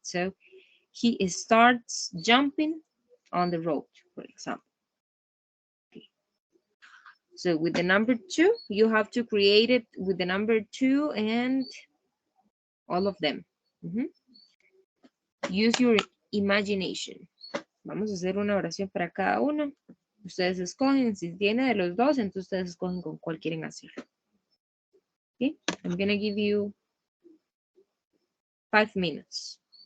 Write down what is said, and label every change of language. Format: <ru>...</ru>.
<en>So he starts jumping on the road, for example. Okay. So with the number two, you have to create it with the number two and all of them. Use your imagination.</en> <es>Vamos a hacer una oración para cada uno. Ustedes escogen, si tiene de los dos, entonces ustedes escogen con cuál quieren hacer.</es> <en>Okay? I'm going to give you 5 minutes.</en>